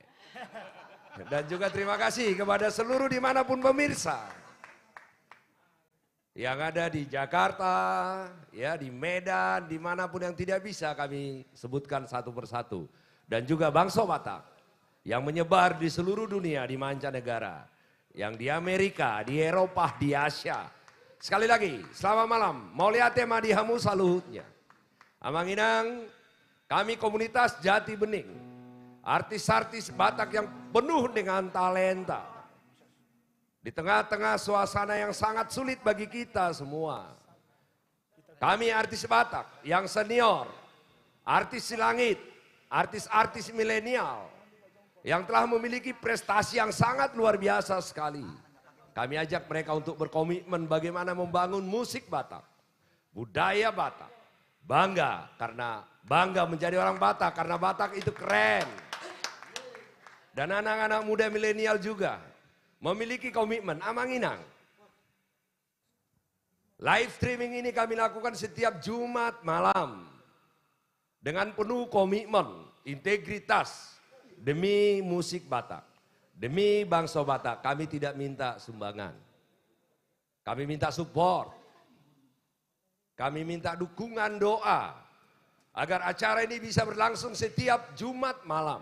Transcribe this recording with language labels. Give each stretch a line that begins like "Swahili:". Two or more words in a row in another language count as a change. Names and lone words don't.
Indonesian: Dan juga terima kasih kepada seluruh dimanapun pemirsa yang ada di Jakarta, ya, di Medan, dimanapun yang tidak bisa kami sebutkan satu persatu. Dan juga Bangso Batak yang menyebar di seluruh dunia, di mancanegara, yang di Amerika, di Eropa, di Asia. Sekali lagi, selamat malam.
Batak Toba: Mauliate Madihamu saluhutnya. Amang Inang,
Indonesian: kami komunitas Jati Bening. Artis-artis Batak yang penuh dengan talenta. Di tengah-tengah suasana yang sangat sulit bagi kita semua. Kami artis Batak yang senior, artis silangit, artis-artis milenial. Yang telah memiliki prestasi yang sangat luar biasa sekali. Kami ajak mereka untuk berkomitmen bagaimana membangun musik Batak. Budaya Batak. Bangga karena bangga menjadi orang Batak karena Batak itu keren. Dan anak-anak muda milenial juga memiliki komitmen.
Batak Toba: Amang Inang,
English: live streaming
Indonesian: ini kami lakukan setiap Jumat malam. Dengan penuh komitmen, integritas demi musik Batak. Demi Bangso Batak, kami tidak minta sumbangan. Kami minta support. Kami minta dukungan doa. Agar acara ini bisa berlangsung setiap Jumat malam.